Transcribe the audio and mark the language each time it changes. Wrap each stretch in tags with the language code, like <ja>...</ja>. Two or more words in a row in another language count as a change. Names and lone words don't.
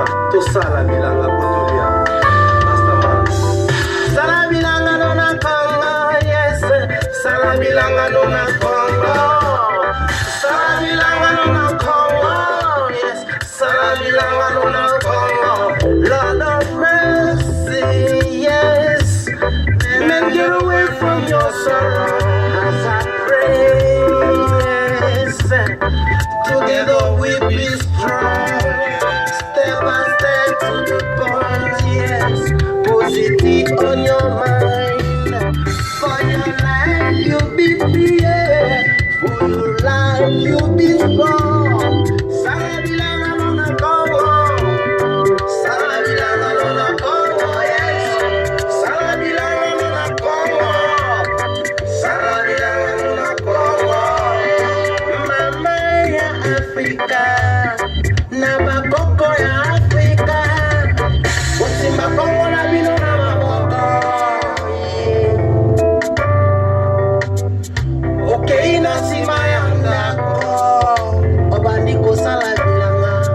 <ln>tosala bilanga potolia Rastaman sala bilanga na Congo yes sala bilanga na Congo sala bilanga na Congo</ln> <en>yes</en> <ln>sala bilanga na Congo</ln> <en>Lord of mercy yes men get away from your sorrow as I pray yes together we be strong step by step to the point yes positive on your mind for your life you be free yeah. For your life you be strong</en> <ln>sala bilanga na Congo sala bilanga na Congo yes sala bilanga na Congo sala bilanga na Congo mama ya Afrika na bakoko ya Afrika osimba Congo na bino na maboko okay na sima ya ndako obandi kosala bilanga</ln>